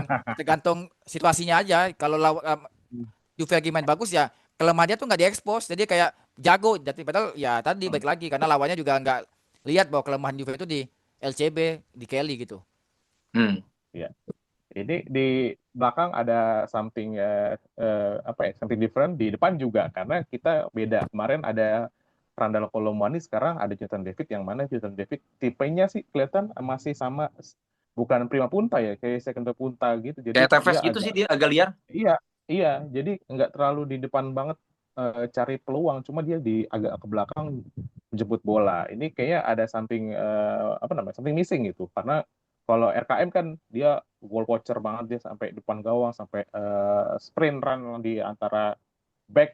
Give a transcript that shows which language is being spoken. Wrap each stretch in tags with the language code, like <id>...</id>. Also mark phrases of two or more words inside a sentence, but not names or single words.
<id>memang tergantung situasinya aja. Kalau Juve lagi main bagus ya kelemahan dia tuh nggak diekspos. Jadi kayak jago. Jadi padahal ya tadi baik lagi karena lawannya juga nggak lihat bahwa kelemahan Juve itu di LCB, di Kelly gitu. Hmm. Ya. Ini di belakang ada something apa ya,</id> <en>something different</en> <id>di depan juga karena kita beda. Kemarin ada Randall Colomwani, sekarang ada Jonathan David, yang mana Jonathan David tipenya sih kelihatan masih sama, bukan</id> <it>prima punta</it> <id>ya, kayak second punta gitu. Jadi Kayak Tevez dia gitu agak, sih, dia agak liar. iya, iya, jadi nggak terlalu di depan banget cari peluang, cuma dia di agak ke belakang menjemput bola. Ini kayaknya ada something apa namanya,</id> <en>something missing</en> <id>gitu. Karena kalau RKM kan dia</id> <en>goal poacher</en> <id>banget, dia sampai depan gawang, sampai</id> <en>sprint run</en> <id>di antara back.</id>